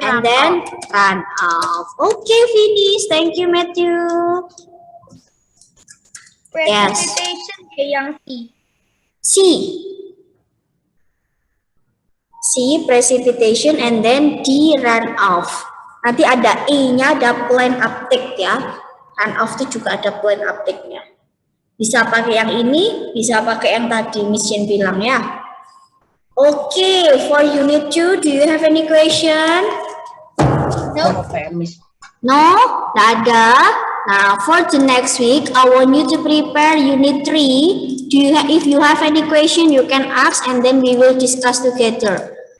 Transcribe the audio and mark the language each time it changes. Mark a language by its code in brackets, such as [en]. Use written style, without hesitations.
[en] And then run off. Okay, finish. Thank you, Matthew. Yes. [id] Precipitation yang C. [en] C, precipitation, and then D, runoff. [id] Nanti ada E-nya, ada plan uptake ya. Runoff itu juga ada plan uptake-nya. Bisa pakai yang ini, bisa pakai yang tadi Miss Jen bilang ya. [en] Okay, for unit 2, do you have any question? No. No? [id] Nggak ada? [en] Now, for the next week, I want you to prepare unit 3. If you have any question, you can ask and then we will discuss together.